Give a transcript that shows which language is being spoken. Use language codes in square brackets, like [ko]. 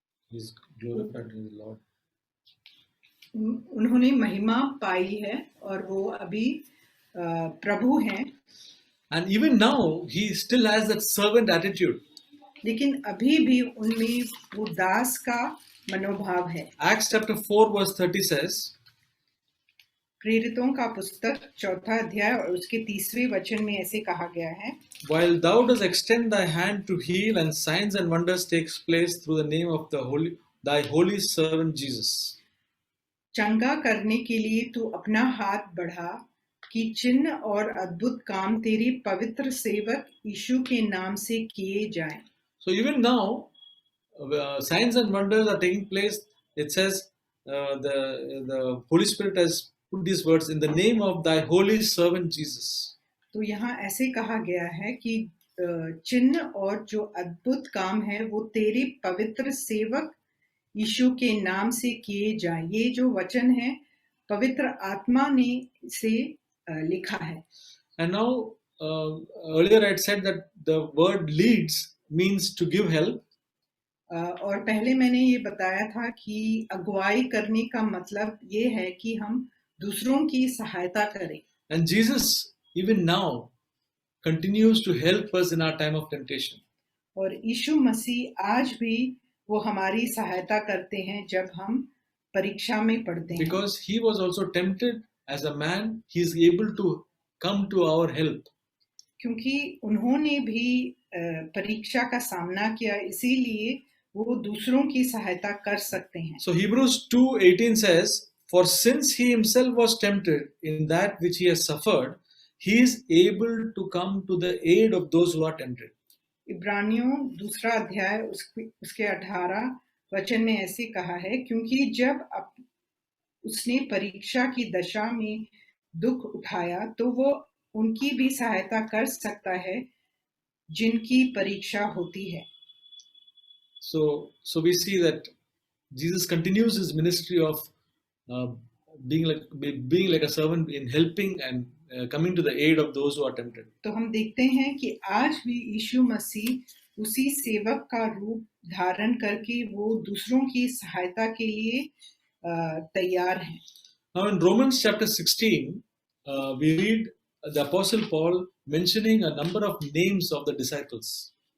[en] He is glorified and he is Lord. [hi] उन्होंने महिमा पाई है और वो अभी प्रभु हैं। [en] And even now he still has that servant attitude. [hi] लेकिन अभी भी उनमें वो दास का मनोभाव है। [en] Acts chapter 4 verse 30 says, [hi] प्रेरितों का पुस्तक 4 अध्याय और उसके 30वें वचन में ऐसे कहा गया है, [en] while thou dost extend thy hand to heal and signs and wonders takes place through the name of thy holy servant Jesus. [hi] चंगा करने के लिए तू अपना हाथ बढ़ा कि चिन्ह और अद्भुत काम तेरी पवित्र सेवक यीशु के नाम से किए जाएं। [en] So even now signs and wonders are taking place. It says the Holy Spirit has put these words in the name of thy holy servant Jesus. [hi] तो यहाँ ऐसे कहा गया है कि चिन्ह और जो अद्भुत काम है वो तेरे पवित्र सेवक यीशु के नाम से किए जाएं। ये जो वचन है पवित्र आत्मा ने से लिखा है। [en] And now earlier I had said that the word leads means to give help. [hi] और पहले मैंने ये बताया था कि अगुवाई करने का मतलब ये है कि हम दूसरों की सहायता करें। [en] And Jesus even now continues to help us in our time of temptation. [hi] और यीशु मसीह आज भी वो हमारी सहायता करते हैं जब हम परीक्षा में पड़ते हैं। [en] Because he was also tempted as a man, he is able to come to our help. [hi] क्योंकि उन्होंने भी परीक्षा का सामना किया, इसीलिए वो दूसरों की सहायता कर सकते हैं। [en] So Hebrews 2:18 says, for since he himself was tempted in that which he has suffered, he is able to come to the aid of those who are tempted. [hi] इब्रानियों 2 अध्याय उसके 18 वचन में ऐसे कहा है, क्योंकि जब उसने परीक्षा की दशा में दुख उठाया तो वो उनकी भी सहायता कर सकता है जिनकी परीक्षा होती है। [en] So we see that Jesus continues his ministry of uh, being like a servant in helping and coming to the aid of those who are tempted. [hi] तो हम देखते हैं कि आज भी यीशु मसीह उसी सेवक का रूप धारण करके वो दूसरों की सहायता के लिए तैयार हैं। [en] Now in Romans chapter 16, we read the Apostle Paul mentioning a number of names of the disciples.